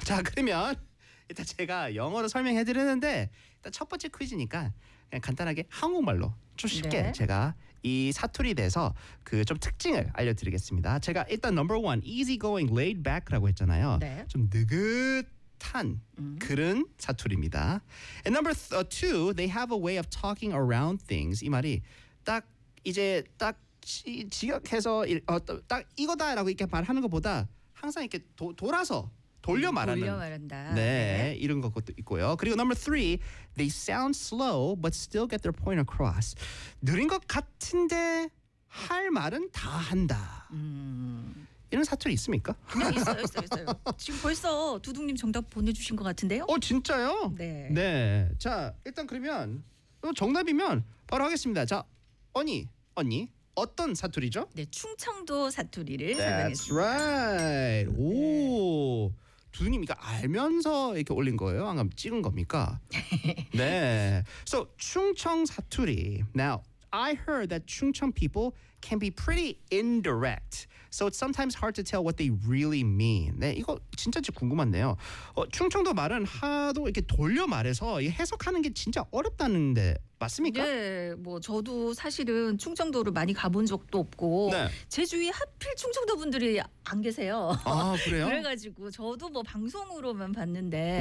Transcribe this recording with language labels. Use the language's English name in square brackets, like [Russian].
[Korean] 자, 그러면 일단 제가 영어로 설명해 드리는데 일단 첫 번째 퀴즈니까 그냥 간단하게 한국말로 좀 쉽게 네. 제가 이 사투리 대해서 그 좀 특징을 알려드리겠습니다. 제가 일단 [English] number one, easy going, laid back [Korean] 라고 했잖아요. 네. 좀 느긋한 그런 사투리입니다. [English] And number two, they have a way of talking around things. [Korean] 이 말이 딱 이제 딱 지역해서 딱 이거다라고 이렇게 말하는 것보다 항상 이렇게 돌아서 돌려 말하는 돌려 말한다. 네, 네, 이런 것도 있고요. 그리고 [English] number three, they sound slow but still get their point across. [Korean] 느린 것 같은데 할 말은 다 한다. 이런 사투리 있습니까? 있어요. 지금 벌써 두둥님 정답 보내주신 것 같은데요. 어, 진짜요? 네. 네. 자, 일단 그러면 정답이면 바로 하겠습니다. 자, 언니, 언니. 어떤 사투리죠? 네, 충청도 사투리를 설명했습니다. [English] That's right. [Korean] 오, 두둥님 이거 알면서 이렇게 올린 거예요? 안가면 찍은 겁니까? 네. So 충청 사투리. [English] Now I heard that 충청 people can be pretty indirect. So it's sometimes hard to tell what they really mean. [Korean] 네, 이거 진짜 좀 궁금한데요. 충청도 말은 하도 이렇게 돌려 말해서 해석하는 게 진짜 어렵다는데 맞습니까? 네, 뭐 저도 사실은 충청도를 많이 가본 적도 없고 네. 제 주위에 하필 충청도 분들이 안 계세요. 아, 그래요? 그래가지고 저도 뭐 방송으로만 봤는데